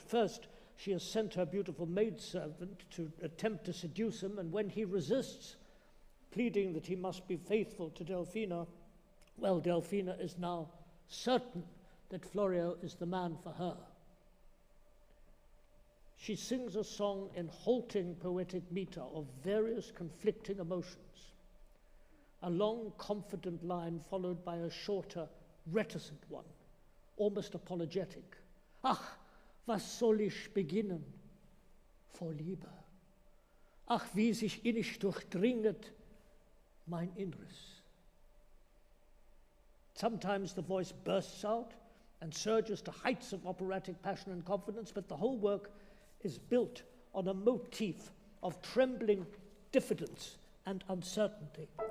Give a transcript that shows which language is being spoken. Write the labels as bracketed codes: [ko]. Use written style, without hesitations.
[en] First, she has sent her beautiful maidservant to attempt to seduce him, and when he resists, pleading that he must be faithful to Delfina, well, Delfina is now certain that Florio is the man for her. She sings a song in halting poetic meter of various conflicting emotions. A long, confident line followed by a shorter, reticent one, almost apologetic. [de] Ach, was soll ich beginnen? Vor Liebe. Ach, wie sich innig durchdringet mein Inneres. [en] Sometimes the voice bursts out and surges to heights of operatic passion and confidence, but the whole work is built on a motif of trembling diffidence and uncertainty.